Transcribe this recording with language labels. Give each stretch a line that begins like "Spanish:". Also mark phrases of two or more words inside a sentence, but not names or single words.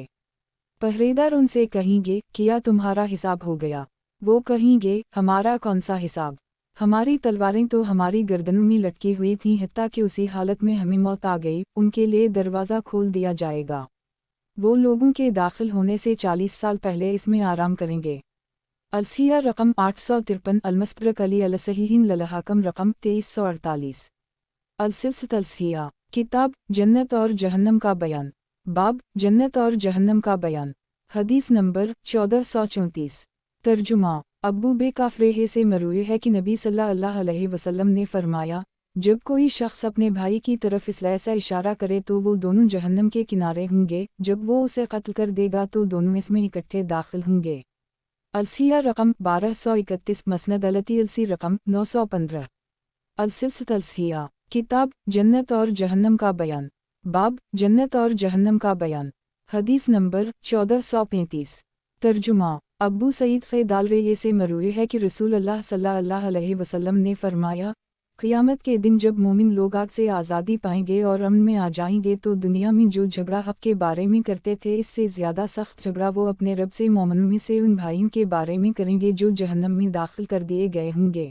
Hindi: पहरेदार उनसे कहेंगे, क्या तुम्हारा हिसाब हो गया? वो कहेंगे, हमारा कौन सा हिसाब? हमारी तलवारें तो हमारी गर्दनों में लटकी हुई थीं, हत्ता कि उसी हालत में हमें मौत आ गई, उनके लिए दरवाज़ा खोल दिया जाएगा। वो लोगों के दाखिल होने से 40 साल पहले इसमें आराम करेंगे। अलसिया रकम 853, अलमस्तरक अली अलसहीन ललहाकम रकम 2348। अलसिलसिया किताब जन्नत और जहन्नम का बयान। बाब जन्नत और जहन्नम का बयान। हदीस नंबर 1434। तर्जुमा अब्बू बे काफरेहे से मरूए है कि नबी
Arabic: صلى الله عليه وسلم
Hindi: ने फरमाया, जब कोई शख्स अपने भाई की तरफ इस ऐसा इशारा करे तो वो दोनों जहन्नम के किनारे होंगे, जब वो उसे कत्ल कर देगा तो दोनों इसमें इकट्ठे दाखिल होंगे। अलसिया रकम 1231, मसनद अलती अलसी रकम 915। अलसिया किताब जन्नत और जहन्नम का बयान। बाब जन्नत और जहन्नम का बयान। हदीस नंबर 1435। तर्जुमा अब्बू सईद फ़ैदालरे से मरूए है कि रसूल अल्लाह
Arabic: صلى الله عليه وسلم
Hindi: ने फरमाया, क़ियामत के दिन जब मोमिन लोग आग से आज़ादी पाएंगे और अमन में आ जाएंगे तो दुनिया में जो झगड़ा हक़ के बारे में करते थे इससे ज़्यादा सख्त झगड़ा वो अपने रब से मोमिनों में से उन भाइयों के बारे में करेंगे जो जहन्नम में दाखिल कर दिए गए होंगे।